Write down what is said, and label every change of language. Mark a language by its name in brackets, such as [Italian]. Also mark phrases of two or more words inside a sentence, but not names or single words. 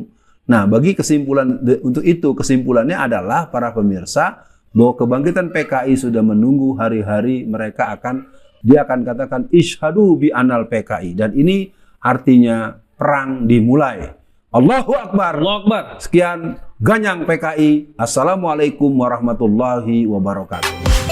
[Indonesian] Nah, bagi untuk itu kesimpulannya adalah para pemirsa bahwa kebangkitan PKI sudah menunggu hari-hari dia akan katakan [Arabic] اشهدوا بأن [Indonesian] PKI, dan ini artinya perang dimulai. [Arabic] الله أكبر. الله أكبر. [Indonesian] Sekian Ganyang PKI. [Arabic] السلام عليكم ورحمة الله وبركاته.